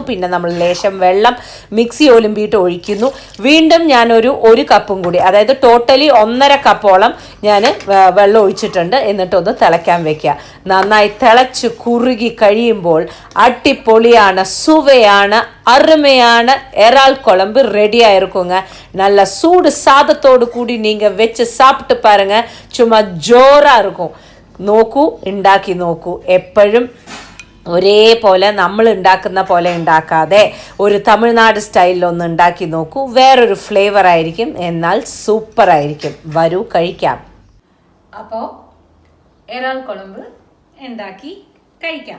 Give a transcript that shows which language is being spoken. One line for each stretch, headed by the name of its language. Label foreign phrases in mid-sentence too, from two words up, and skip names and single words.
Malayalam: പിന്നെ നമ്മൾ ലേശം വെള്ളം മിക്സി ഒലുമ്പിയിട്ട് ഒഴിക്കുന്നു. വീണ്ടും ഞാനൊരു 1 കപ്പും കൂടി, അതായത് ടോട്ടലി 1.5 കപ്പോളം ഞാൻ വെള്ളം ഒഴിച്ചിട്ടുണ്ട്. എന്നിട്ടൊന്ന് തിളയ്ക്കാൻ വെക്കുക. നന്നായി തിളച്ച് കുറുകി കഴിയുമ്പോൾ അടിപൊളിയാണ്, സുവയാണ്,
Tamil: அருமையான எறால் குழம்பு ரெடி ஆயிருக்குங்க. நல்ல சூடு சாதத்தோடு கூடி நீங்கள் வச்சு சாப்பிட்டு பாருங்க, சும்மா ஜோராக இருக்கும்.
Malayalam: നോക്കൂ, ഉണ്ടാക്കി നോക്കൂ. എപ്പോഴും ഒരേപോലെ നമ്മൾ ഉണ്ടാക്കുന്ന പോലെ ഉണ്ടാക്കാതെ ഒരു തമിഴ്നാട് സ്റ്റൈലിലൊന്ന് ഉണ്ടാക്കി നോക്കൂ. വേറൊരു ഫ്ലേവർ ആയിരിക്കും, എന്നാൽ സൂപ്പർ ആയിരിക്കും. വരൂ, കഴിക്കാം. അപ്പോൾ എറാൽ കുളമ്പ് ഉണ്ടാക്കി കഴിക്കാം.